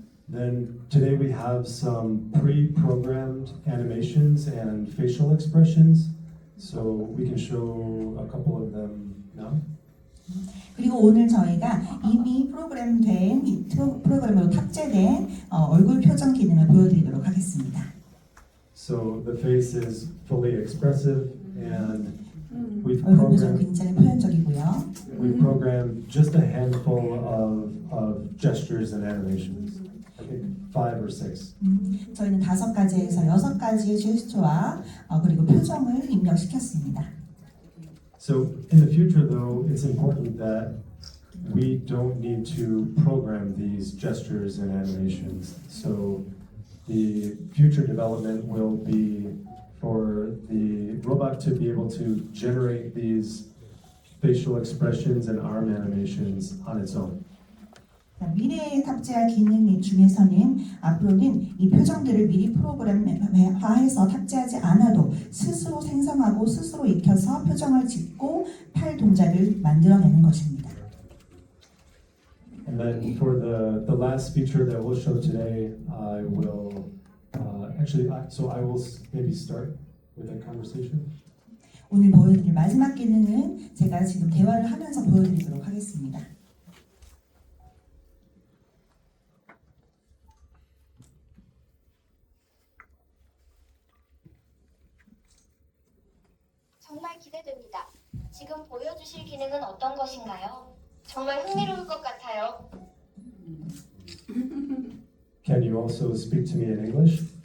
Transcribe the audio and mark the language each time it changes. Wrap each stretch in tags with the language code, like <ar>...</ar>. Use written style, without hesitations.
<en>Then today we have some pre-programmed animations and facial expressions. So we can show a couple of them now.</en> <ko>그리고 오늘 저희가 이미 프로그램된 이 프로그램으로 탑재된 얼굴 표정 기능을 보여드리도록 하겠습니다.</ko> <en>So the face is fully expressive, and we've</en> <ko>얼굴 표정</ko> <en>programmed</en> <ko>굉장히 표현적이고요.</ko> <en>just a handful of gestures and animations. I think 5 or 6.</en> <ko>저희는 5가지에서 6가지의 제스처와 그리고 표정을 입력시켰습니다.</ko> <en>So in the future, though, it's important that we don't need to program these gestures and animations. So the future development will be for the robot to be able to generate these facial expressions and arm animations on its own.</en> <ko>자, 미래에 탑재할 기능 중에서는 앞으로는 이 표정들을 미리 프로그램화해서 탑재하지 않아도 스스로 생성하고 스스로 익혀서 표정을 짓고 팔 동작을 만들어내는 것입니다.</ko> <en>And then for the last feature that we'll show today, I will so I will maybe start with that conversation.</en> <ko>오늘 보여드릴 마지막 기능은 제가 지금 대화를 하면서 보여드리도록 하겠습니다. 정말 기대됩니다. 지금 보여주실 기능은 어떤 것인가요? 정말 흥미로울 것 같아요.</ko> <en>Can you also speak to me in English?</en>